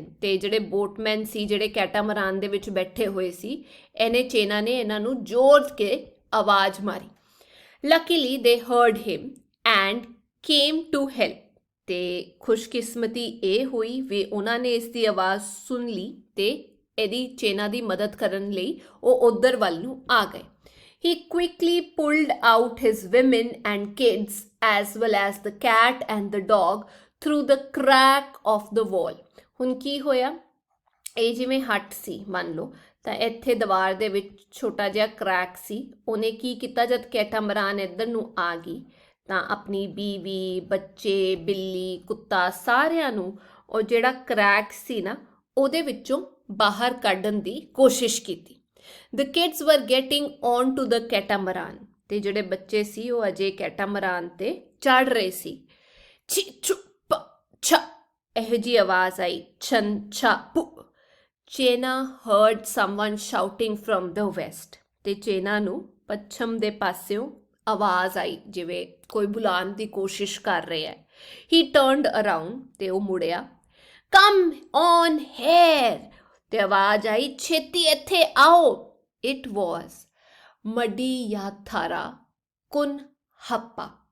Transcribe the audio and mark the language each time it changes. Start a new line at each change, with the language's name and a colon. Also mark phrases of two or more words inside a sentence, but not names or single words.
Punjabi: ਤੇ ਜਿਹੜੇ ਬੋਟਮੈਨ ਸੀ, ਜਿਹੜੇ ਕੈਟਾਮਰਾਨ ਦੇ ਵਿੱਚ ਬੈਠੇ ਹੋਏ ਸੀ, ਚੇਨਾ ਨੇ ਇਹਨਾਂ ਨੂੰ ਜ਼ੋਰ ਕੇ ਆਵਾਜ਼ ਮਾਰੀ।
English: Luckily they heard him and came to help.
Punjabi: ਤੇ ਖੁਸ਼ਕਿਸਮਤੀ ਇਹ ਹੋਈ ਵੀ ਉਹਨਾਂ ਨੇ ਇਸ ਦੀ ਆਵਾਜ਼ ਸੁਣ ਲਈ ਤੇ ਇਹਦੀ ਚੇਨਾ ਦੀ ਮਦਦ ਕਰਨ ਲਈ ਉਹ ਉਧਰ ਵੱਲ ਨੂੰ ਆ ਗਏ।
English: He quickly pulled out his women and kids as well as the cat and the dog through the crack of the wall.
Punjabi: ਹੁਣ ਕੀ ਹੋਇਆ? ਇਹ ਜਿਵੇਂ ਹੱਟ ਸੀ ਮੰਨ ਲਓ, ਤਾਂ ਇੱਥੇ ਦੀਵਾਰ ਦੇ ਵਿੱਚ ਛੋਟਾ ਜਿਹਾ ਕ੍ਰੈਕ ਸੀ। ਉਹਨੇ ਕੀ ਕੀਤਾ? ਜਦ ਕੈਟਾਮਰਾਨ ਇੱਧਰ ਨੂੰ ਆ ਗਈ ਤਾਂ ਆਪਣੀ ਬੀਵੀ, ਬੱਚੇ, ਬਿੱਲੀ, ਕੁੱਤਾ ਸਾਰਿਆਂ ਨੂੰ ਉਹ ਜਿਹੜਾ ਕ੍ਰੈਕ ਸੀ ਨਾ ਉਹਦੇ ਵਿੱਚੋਂ ਬਾਹਰ ਕੱਢਣ ਦੀ ਕੋਸ਼ਿਸ਼ ਕੀਤੀ।
English: The kids were getting on to the catamaran.
Punjabi: ਤੇ ਜਿਹੜੇ ਬੱਚੇ ਸੀ ਉਹ ਅਜੇ ਕੈਟਾਮਰਾਨ ਤੇ ਚੜ ਰਹੇ ਸੀ। ਛੀ ਛੁ ਪ ਛ ਇਹੋ ਜਿਹੀ ਆਵਾਜ਼ ਆਈ, ਛਨ ਛਾ ਪੁ।
English: ਚੇਨਾ heard someone shouting from the west.
Punjabi: ਤੇ ਚੇਨਾ ਨੂੰ ਪੱਛਮ ਦੇ ਪਾਸਿਓਂ ਆਵਾਜ਼ ਆਈ, ਜਿਵੇਂ ਕੋਈ ਬੁਲਾਉਣ ਦੀ ਕੋਸ਼ਿਸ਼ ਕਰ ਰਿਹਾ ਹੈ।
English: he turned around,
Punjabi: ਤੇ ਉਹ ਮੁੜਿਆ।
English: come on here,
Punjabi: ਤੇ ਆਵਾਜ਼ ਆਈ, ਛੇਤੀ ਇੱਥੇ ਆਓ। ਇਟ ਵਾਜ਼ ਮਡੀ ਯਾਥਾਰਾ ਕੁਨ ਹੱਪਾ।